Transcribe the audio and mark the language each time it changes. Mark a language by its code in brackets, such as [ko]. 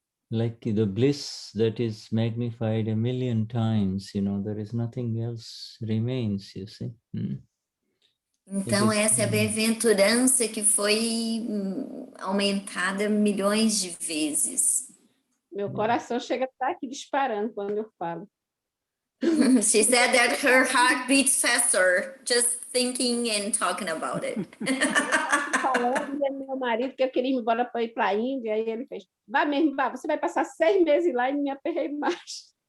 [en] like the bliss that is magnified a million times, there is nothing else remains, you see. [pt] Então, essa é a bem-aventurança que foi aumentada milhões de vezes. Meu coração chega a estar aqui disparando quando eu falo. [en] She said that her heart beats faster just thinking and talking about it. [pt] Falando, meu marido que eu queria ir embora para ir para a Índia, aí ele fez, vá mesmo, vá, você vai passar 6 meses lá e não me aperrei mais.